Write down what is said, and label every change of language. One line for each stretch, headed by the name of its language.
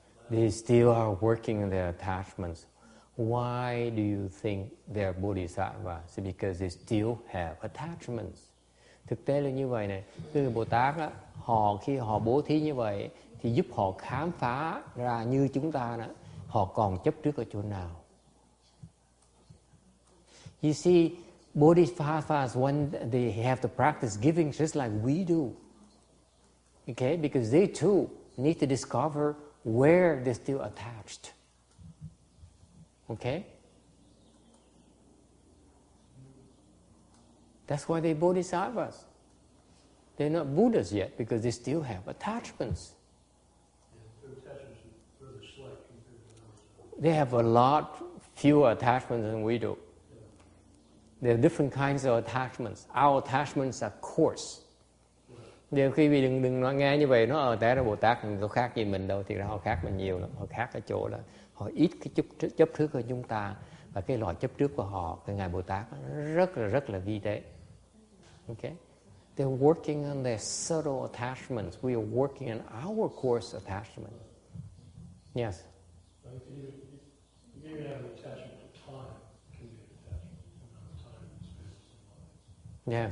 English: They still are working on their attachments. Why do you think they're bodhisattvas? Because they still have attachments.
Vietnamese: Thực tế là như vậy này. Người Bồ Tát á, khi họ bố thí như vậy thì giúp họ khám phá ra như chúng ta đó, họ còn chấp trước ở chỗ nào.
English: You see, bodhisattvas, when they have to practice giving just like we do, okay, because they too need to discover where they're still attached. Okay? That's why they're bodhisattvas. They're not Buddhas yet because they still have attachments. They have a lot fewer attachments than we do. There are different kinds of attachments. Our attachments are coarse.
Vietnamese: Điều khi vì đừng nói nghe như vậy, nó té ra Bồ Tát nó khác gì mình đâu, thì ra họ khác mình nhiều lắm. Họ khác ở chỗ là họ ít cái chấp trước hơn chúng ta, và cái loại chấp trước của họ, cái ngài Bồ Tát rất là vi tế.
English: Okay? They're working on their subtle attachments. We are working on our coarse attachment. Yes. You can even have an attachment to time. It can be an attachment to the amount of time you spend in life.